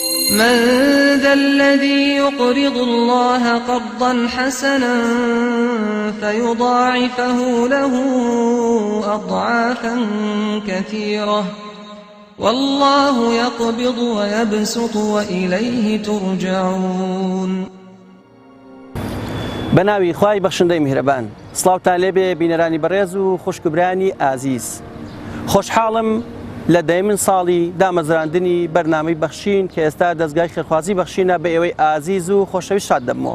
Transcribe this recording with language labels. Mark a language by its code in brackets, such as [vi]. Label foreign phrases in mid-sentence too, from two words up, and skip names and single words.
[ar] من ذا الذي يقرض الله قرضا حسنا فيضاعفه له أضعافا كثيرة والله يقبض ويبسط وإليه ترجعون. [ku] بەناوی خوای بەخشندەی میهرەبان، سڵاوتان لێبێ بینەرانی بەڕێز و خوشکبرانی ئازیز. خۆشحاڵم لە دەیمین ساڵی دامەزراندنی بەرنامەی بەخشین کە ئێستا دەستگای خێرخوازی بەخشینە بە ئێوەی ئازیز و خۆشەویست شاد دەبمەوە.